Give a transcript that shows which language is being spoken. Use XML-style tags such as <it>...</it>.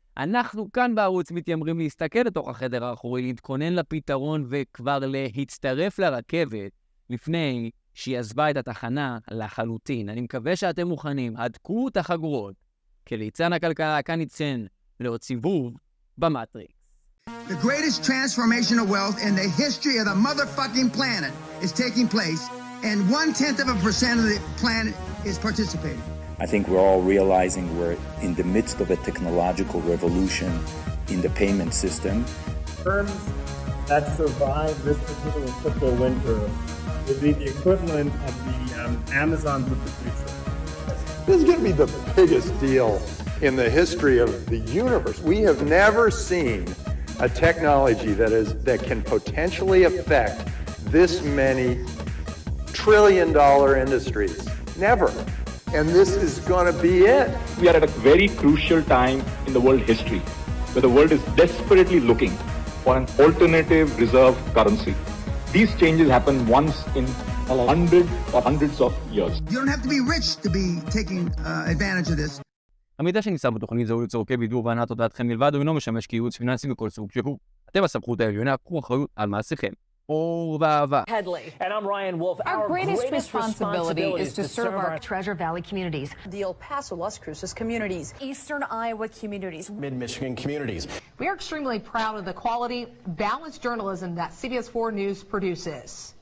<he>אנחנו כאן בערוץ מתיימרים להסתכל לתוך החדר האחורי, להתכונן לפתרון וכבר להצטרף לרכבת לפני שהיא עזבה את התחנה לחלוטין. אני מקווה שאתם מוכנים, הדקו את החגורות, כי ליצן הכלכלה כאן יצן לעוד סיבוב במטריקס.</he> <en>The greatest transformation of wealth in the history of the motherfucking planet is taking place, and 0.1% of the planet is participating. I think we're all realizing we're in the midst of a technological revolution in the payment system. Firms that survive this particular crypto winter will be the equivalent of the Amazons of the future. This is going to be the biggest deal in the history of the universe. We have never seen a technology that can potentially affect this many trillion-dollar industries. Never. And this is going to be it. We are at a very crucial time in the world history, where the world is desperately looking for an alternative reserve currency. These changes happen once in 100 or hundreds of years. You don't have to be rich to be taking advantage of this.</en> <he>המידע שנמצא בתוכנית זהו לצורכי בידור והנעת הודעתכם מלבד, הוא אינו משמש כייעוץ פיננסי מכל סוג שהוא. אתם הסמכות העליונה, קחו אחריות על מעשיכם. אור ואהבה.</he> <en>And I'm Ryan Wolf. Our greatest responsibility is to serve our Treasure Valley communities, the El Paso, Las Cruces communities, Eastern Iowa communities, Mid-Michigan communities. We are extremely proud of the quality, balanced journalism that CBS 4 News produces.</en>